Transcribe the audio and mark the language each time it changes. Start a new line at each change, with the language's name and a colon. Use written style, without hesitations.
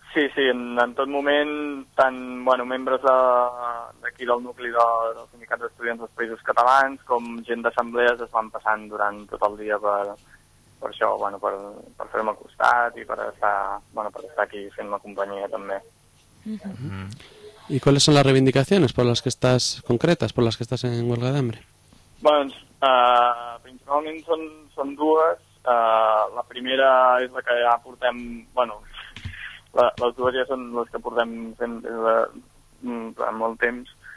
Catalan: Sí, sí, en tot moment, tant bueno, membres d'aquí del nucli del Sindicat d'Estudiants dels Països Catalans com gent d'assemblees es van passant durant tot el dia per això, bueno, per fer-me al costat i per estar aquí fent-me companyia també. Mm-hmm.
Spanish: ¿Y cuáles son las reivindicaciones por las que estás concretas, por las que estás en huelga de hambre?
Catalan: Doncs, principalment són dues. La primera és la que ja portem... Bueno, les dues ja són les que portem fent des de molt temps.